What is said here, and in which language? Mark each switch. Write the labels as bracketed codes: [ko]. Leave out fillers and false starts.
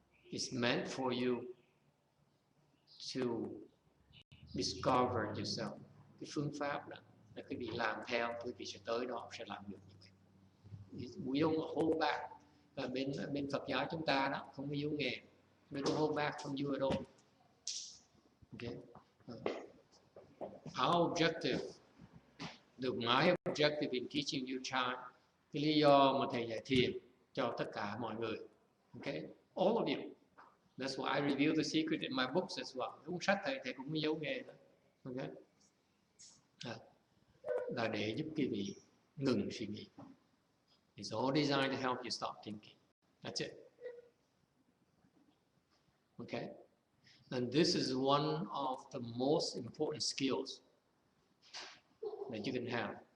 [en] It's meant for you to discover yourself. [vi] Cái phương pháp đó là quý vị làm theo, quý vị sẽ tới đó, sẽ làm được như vậy. [en] We don't hold back. [vi] Và bên Phật giáo chúng ta đó không có yếu nghề. [en] We don't hold back from you at all. Okay? Our objective, my objective in teaching you Chan, [vi] cái lý do mà thầy dạy thiền cho tất cả mọi người. [en] Okay? All of you. That's why I reveal the secret in my books as well. [vi] Cuốn sách thầy cũng có giấu nghề đó. Okay? Là để giúp quý vị ngừng suy nghĩ. [en] It's all designed to help you stop thinking. That's it. Okay? And this is one of the most important skills that you can have.